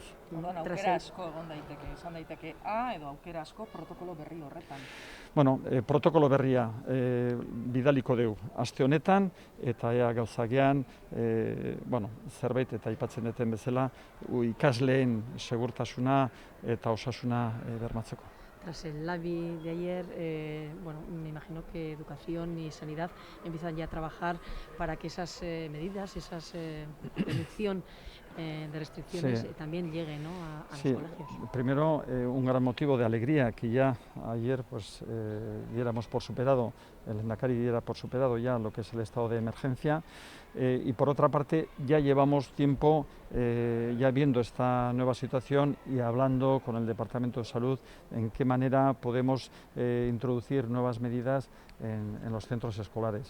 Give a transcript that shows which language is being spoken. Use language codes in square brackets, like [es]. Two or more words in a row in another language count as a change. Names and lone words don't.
[eu] Aukera asko egon daiteke, izan daiteke A edo aukera asko protokolo berri horretan. Bueno, protokolo berria bidaliko dugu aste honetan, eta ea gauzagean zerbait eta aipatzen duten bezala ikasleen segurtasuna eta osasuna bermatzeko. [es] Tras el LABI de ayer, me imagino que Educación y Sanidad empiezan ya a trabajar para que esas medidas, esas reducción de restricciones también lleguen, ¿no?, a los colegios. Primero, un gran motivo de alegría que ya ayer diéramos por superado, el Lehendakari diera por superado ya lo que es el estado de emergencia, y por otra parte ya llevamos tiempo ya viendo esta nueva situación y hablando con el Departamento de Salud en qué manera podemos introducir nuevas medidas en los centros escolares.